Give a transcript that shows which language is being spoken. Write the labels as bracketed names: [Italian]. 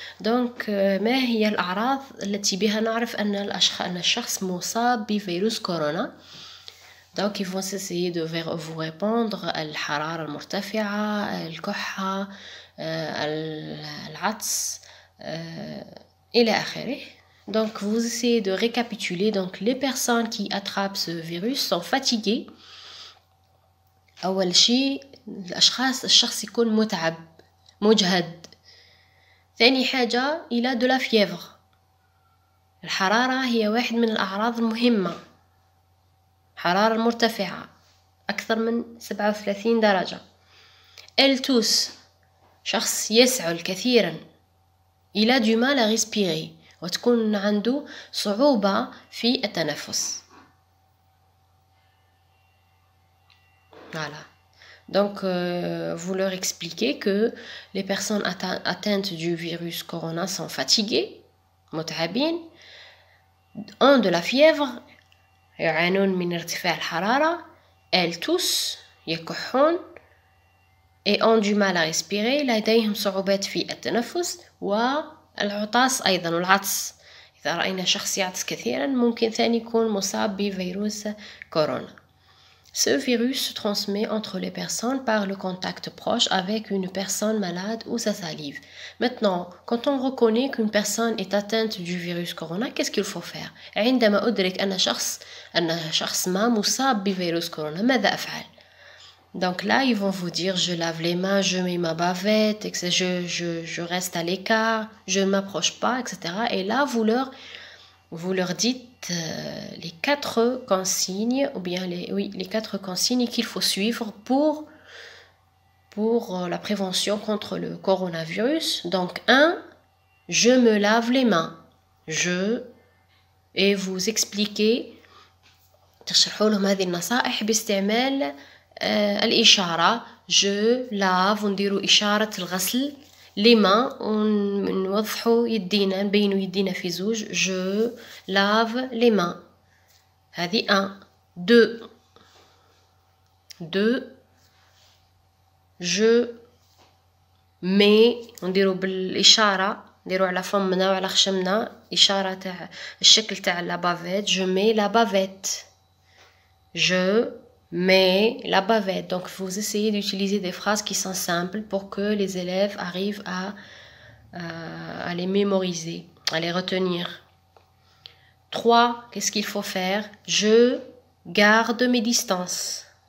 [Arabic] Donc ما هي الأعراض التي بها نعرف أن الشخص مصاب بفيروس كورونا. [French] Donc ils vont essayer de vous répondre [Arabic] الحرارة المرتفعة, الكحة, العطس, إلى آخره. [French] Donc vous essayez de récapituler. Donc les personnes qui attrapent ce virus sont fatiguées. [Arabic] أول شيء الشخص يكون متعب مجهد. ثاني حاجة [French] il a de la fièvre. [Arabic] الحرارة هي واحد من الأعراض المهمة. حرارة مرتفعة أكثر من 37 درجة. [French] elle tousse. [Arabic] شخص يسعل كثيرا. [French] il a du mal à respirer. [Arabic] وتكون عنده صعوبة في التنفس. [French] Voilà. Donc, vous leur expliquez que les personnes atteintes du virus corona sont fatiguées, [Arabic] متعبين, [French] ont de la fièvre, [Arabic] يعانون من ارتفاع الحرارة, [French] elles toussent, [Arabic] يكحون, [French] et ont du mal à respirer, [Arabic] لديهم صعوبات في التنفس, والعطاس أيضا والعطس. إذا رأينا شخص يعطس كثيرا ممكن ثاني يكون مصاب بفيروس كورونا. [French] Ce virus se transmet entre les personnes par le contact proche avec une personne malade ou sa salive. Maintenant, quand on reconnaît qu'une personne est atteinte du virus corona, qu'est-ce qu'il faut faire? [Arabic] عندما أدرك أن شخص ما مصاب بفيروس كورونا ماذا أفعل? [French] Donc là, ils vont vous dire je lave les mains, je mets ma bavette, je reste à l'écart, je ne m'approche pas, etc. Et là, vous leur dites les 4 consignes, ou bien les 4 consignes qu'il faut suivre pour la prévention contre le coronavirus. Donc 1, je me lave les mains. Et vous expliquez [Arabic] تشرحوا لهم هذه النصائح باستعمال الإشارة. [French] je lave [Arabic] ونديروا إشارة الغسل [French] les mains [Arabic] ونوضحوا يدينا نبينوا يدينا في زوج. [French] je lave les mains. [Arabic] هذه 1. [French] 2 je mets [Arabic] نديروا بالإشارة نديروا على فمنا وعلى خشمنا إشارة تاع الشكل تاع [French] la bavette. je mets la bavette. je mets la bavette. Donc vous essayez d'utiliser des phrases qui sont simples pour que les élèves arrivent à les mémoriser, à les retenir. 3, qu'est-ce qu'il faut faire? Je garde mes distances.